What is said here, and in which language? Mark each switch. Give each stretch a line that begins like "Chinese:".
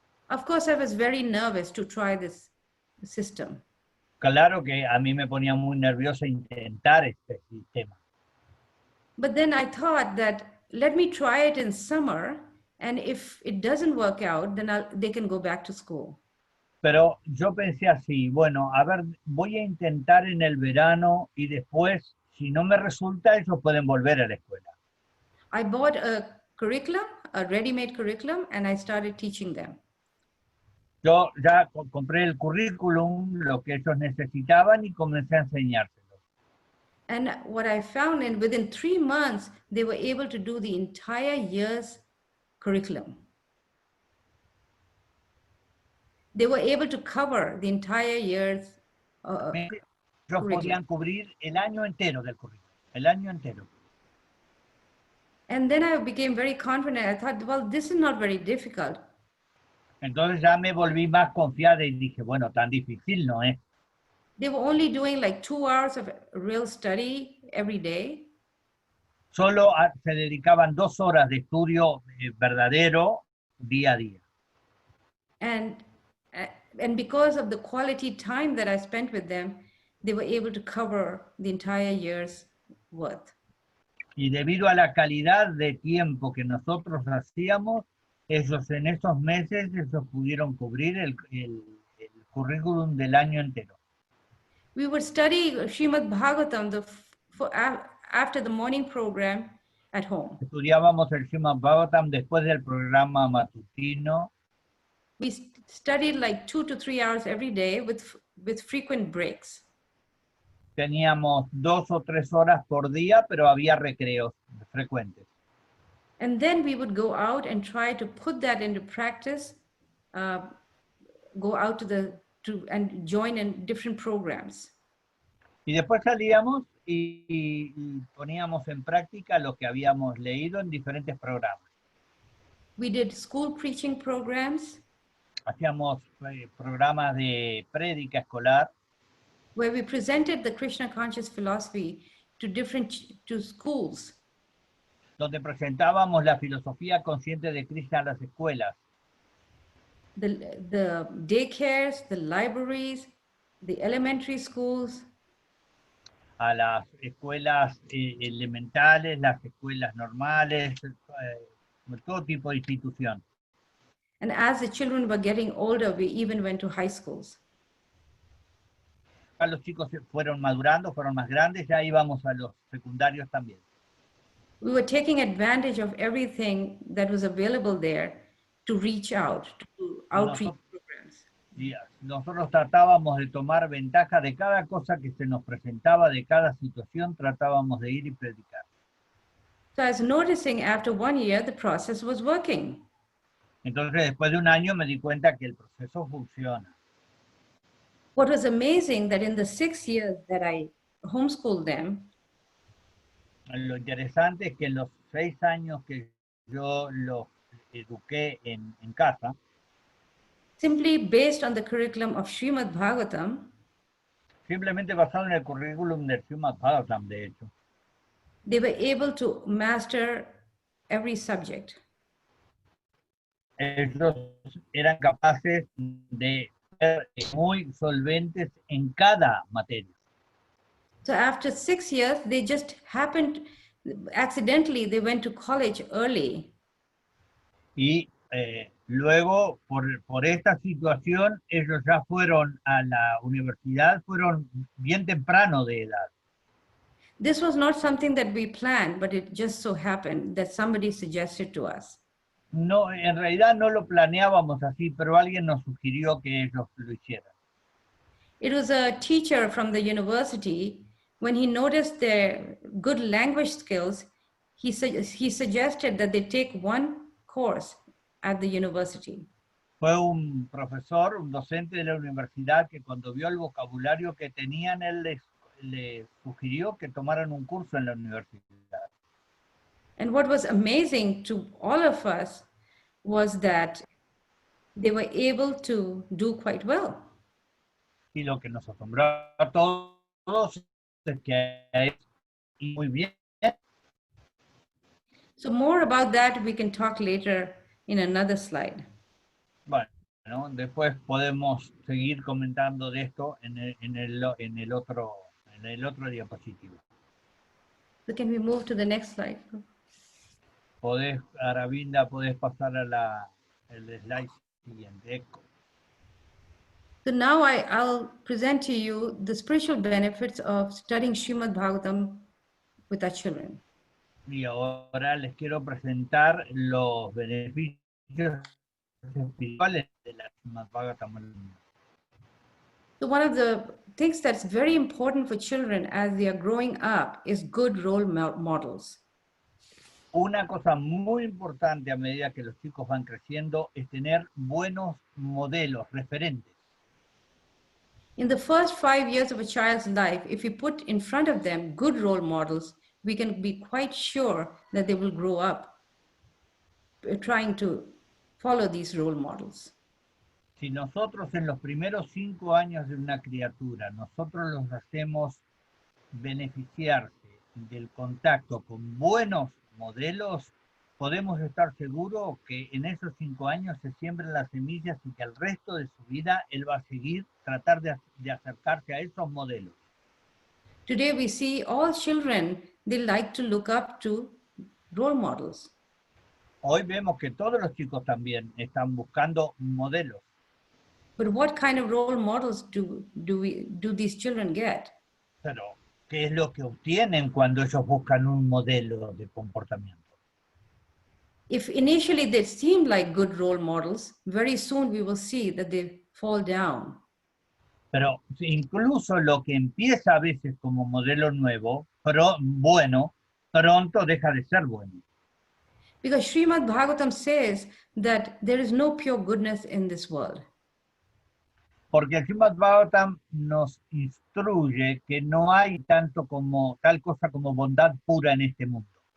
English: Of course, I was very nervous to try this system.
Spanish: Claro que a mí me ponía muy nerviosa intentar este sistema.
English: But then I thought that let me try it in summer, and if it doesn't work out, then they can go back to school.
Spanish: Pero yo pensé así, bueno, a ver, voy a intentar en el verano y después, si no me resulta, ellos pueden volver a la escuela.
English: I bought a curriculum, a ready-made curriculum, and I started teaching them.
Spanish: Yo ya compré el currículum, lo que ellos necesitaban, y comencé a enseñárselos.
English: And what I found, within 3 months, they were able to do the entire year's curriculum. They were able to cover the entire year's
Spanish: Ellos podían cubrir el año entero del currículum, el año entero.
English: And then I became very confident. I thought, well, this is not very difficult.
Spanish: Entonces ya me volví más confiada y dije, bueno, tan difícil no es.
English: They were only doing like 2 hours of real study every day.
Spanish: Solo se dedicaban 2 horas de estudio verdadero día a día.
English: And because of the quality time that I spent with them, they were able to cover the entire year's worth.
Spanish: Y debido a la calidad de tiempo que nosotros hacíamos, ellos en esos meses ellos pudieron cubrir el currículum del año entero.
English: We would study Srimad-bhagavatam after the morning program at home.
Spanish: Estudiábamos el Srimad-bhagavatam después del programa matutino.
English: We studied like 2 to 3 hours every day with frequent breaks.
Spanish: Teníamos 2 o 3 horas por día, pero había recreos frecuentes.
English: And then we would go out and try to put that into practice, go out and join in different programs.
Spanish: Y después salíamos y poníamos en práctica lo que habíamos leído en diferentes programas.
English: We did school preaching programs.
Spanish: Hacíamos programas de prédica escolar.
English: Where we presented the Krishna conscious philosophy to schools.
Spanish: Donde presentábamos la filosofía consciente de Krishna a las escuelas.
English: The daycares, the libraries, the elementary schools.
Spanish: A las escuelas elementales, las escuelas normales, todo tipo de institución.
English: And as the children were getting older, we even went to high schools.
Spanish: Los chicos fueron madurando, fueron más grandes, ya íbamos a los secundarios también.
English: We were taking advantage of everything that was available there to reach out, to do outreach programs.
Spanish: Y nosotros tratábamos de tomar ventaja de cada cosa que se nos presentaba, de cada situación, tratábamos de ir y predicar.
English: So I was noticing after 1 year, the process was working.
Spanish: Entonces, después de un año me di cuenta que el proceso funciona.
English: What was amazing that in the 6 years that I homeschooled them,
Spanish: Lo interesante es que en los 6 años que yo los eduqué en casa,
English: simply based on the curriculum of Srimad-bhagavatam,
Spanish: simplemente basado en el currículum del Srimad-bhagavatam, de hecho,
English: they were able to master every subject.
Spanish: ellos eran capaces de ser muy solventes en cada materia.
English: So after 6 years, they just happened, accidentally, they went to college early.
Spanish: Y luego, por esta situación, ellos ya fueron a la universidad, fueron bien temprano de edad.
English: This was not something that we planned, but it just so happened that somebody suggested to us.
Spanish: No, en realidad no lo planeábamos así, pero alguien nos sugirió que ellos lo hicieran.
English: It was a teacher from the university. When he noticed their good language skills, he suggested that they take one course at the university.
Spanish: Fue un profesor, un docente de la universidad que cuando vio el vocabulario que tenían, él le sugirió que tomaran un curso en la universidad.
English: And what was amazing to all of us was that they were able to do quite well.
Spanish: Y lo que nos asombró a todos es que es muy bien.
English: So more about that we can talk later in another slide.
Spanish: Bueno, después podemos seguir comentando de esto en el otro diapositivo.
English: So can we move to the next slide?
Spanish: Aravinda, podés pasar a el slide siguiente.
English: So now I'll present to you the spiritual benefits of studying Srimad-bhagavatam with our children.
Spanish: Y ahora les quiero presentar los beneficios espirituales de la Srimad-bhagavatam.
English: So one of the things that's very important for children as they are growing up is good role models.
Spanish: Una cosa muy importante a medida que los chicos van creciendo es tener buenos modelos, referentes.
English: In the first 5 years of a child's life, if we put in front of them good role models, we can be quite sure that they will grow up trying to follow these role models.
Spanish: Si nosotros en los primeros 5 años de una criatura, nosotros los hacemos beneficiarse del contacto con buenos modelos, podemos estar seguros que en esos 5 años se siembran las semillas y que el resto de su vida él va a seguir tratar de acercarse a esos modelos.
English: Today we see all children, they like to look up to role models.
Spanish: Hoy vemos que todos los chicos también están buscando modelos.
English: But what kind of role models do these children get?
Spanish: Pero, ¿qué es lo que obtienen cuando ellos buscan un modelo de comportamiento?
English: If initially they seem like good role models, very soon we will see that they fall down.
Spanish: Pero incluso lo que empieza a veces como modelo nuevo, bueno, pronto deja de ser bueno.
English: Because Srimad-bhagavatam says that there is no pure goodness in this world.
Spanish: Porque el Srimad-bhagavatam nos instruye que no hay tal cosa como bondad pura en este mundo.